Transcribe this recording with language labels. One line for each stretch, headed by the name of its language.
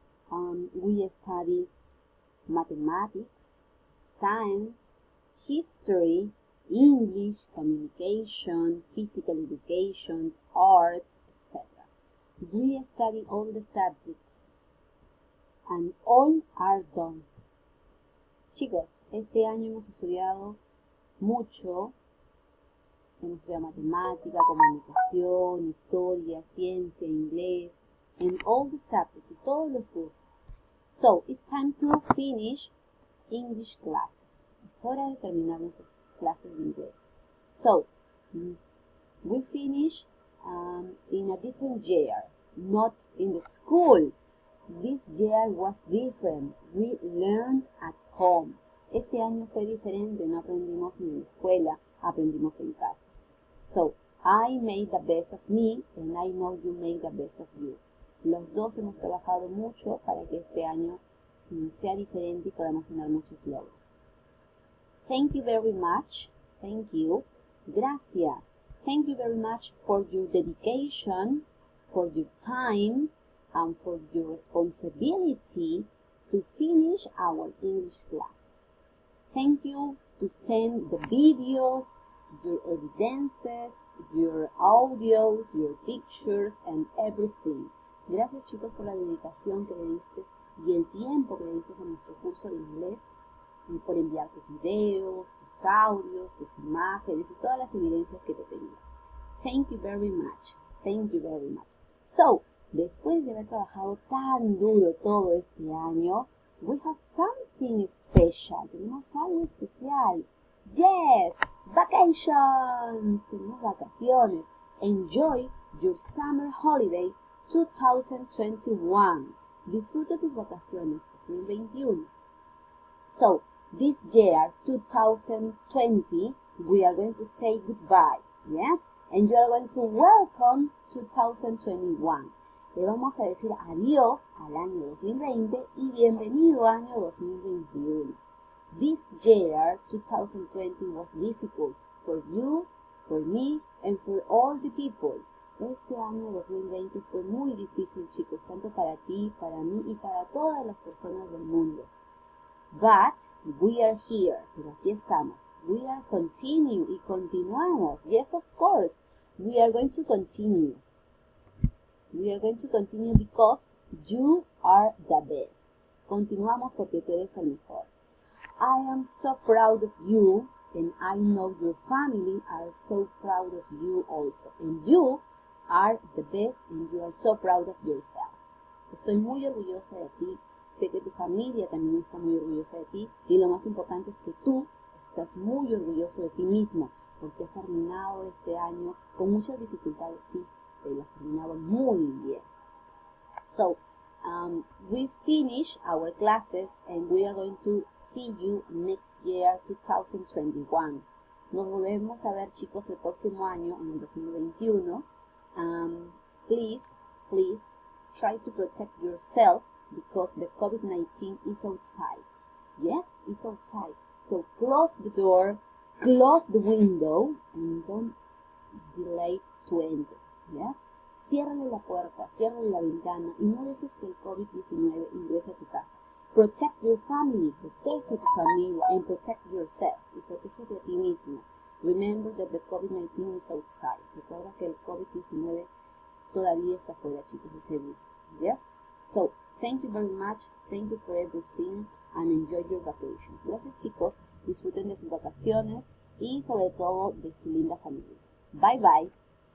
English: We study mathematics, science, history, English, communication, physical education, art, etc. We study all the subjects and all are done.
Spanish: Chicos, este año hemos estudiado mucho, hemos estudiado matemática, comunicación, historia, ciencia, inglés,
English: and all the subjects,
Spanish: todos los cursos.
English: So, it's time to finish English classes.
Spanish: Es hora de terminar nuestras clases de inglés.
English: So, we finish in a different year, not in the school. This year was different. We learned at home.
Spanish: Este año fue diferente, no aprendimos en la escuela, aprendimos en casa.
English: So, I made the best of me and I know you made the best of you.
Spanish: Los dos hemos trabajado mucho para que este año sea diferente y podamos tener muchos logros.
English: Thank you very much. Thank you.
Spanish: Gracias.
English: Thank you very much for your dedication, for your time, and for your responsibility to finish our English class. Thank you to send the videos, your evidences, your audios, your pictures, and everything.
Spanish: Gracias chicos por la dedicación que le diste y el tiempo que le diste a nuestro curso de inglés y por enviar tus videos, tus audios, tus imágenes y todas las evidencias que te pedí.
English: Thank you very much. Thank you very much. So,
Spanish: después de haber trabajado tan duro todo este año,
English: we have something special.
Spanish: Tenemos algo especial.
English: Yes, vacations.
Spanish: Tenemos vacaciones.
English: Enjoy your summer holiday 2021.
Spanish: Disfruta tus vacaciones 2021.
English: So, this year, 2020, we are going to say goodbye. Yes? And you are going to welcome 2021.
Spanish: Le vamos a decir adiós al año 2020 y bienvenido año 2021.
English: This year, 2020, was difficult for you, for me, and for all the people.
Spanish: Este año 2020 fue muy difícil, chicos, tanto para ti, para mí y para todas las personas del mundo.
English: But we are here,
Spanish: pero aquí estamos.
English: We are continue
Spanish: y continuamos.
English: Yes, of course, we are going to continue. We are going to continue because you are the best.
Spanish: Continuamos porque tú eres el mejor.
English: I am so proud of you, and I know your family are so proud of you also. And you are the best, and you are so proud of yourself.
Spanish: Estoy muy orgullosa de ti. Sé que tu familia también está muy orgullosa de ti. Y lo más importante es que tú estás muy orgulloso de ti mismo, porque has terminado este año con muchas dificultades, sí, pero lo has terminado muy bien.
English: So, we finish our classes and we are going to see you next year, 2021.
Spanish: Nos volvemos a ver, chicos, el próximo año, en el 2021.
English: Please try to protect yourself because the COVID-19 is outside. Yes, it's outside. So close the door, close the window, and don't delay to enter. Yes?
Spanish: Ciérrale la puerta, ciérrale la ventana y no dejes que el COVID-19 ingrese a tu casa.
English: Protect your family,
Spanish: protege a tu familia,
English: and protect yourself.
Spanish: Y protégete a ti mismo.
English: Remember that the COVID-19 is outside.
Spanish: Recuerda que el COVID-19 todavía está fuera, chicos, es seguro.
English: Yes? So, thank you very much. Thank you for everything and enjoy your vacation.
Spanish: Gracias, chicos. Disfruten de sus vacaciones y sobre todo de su linda familia.
English: Bye bye.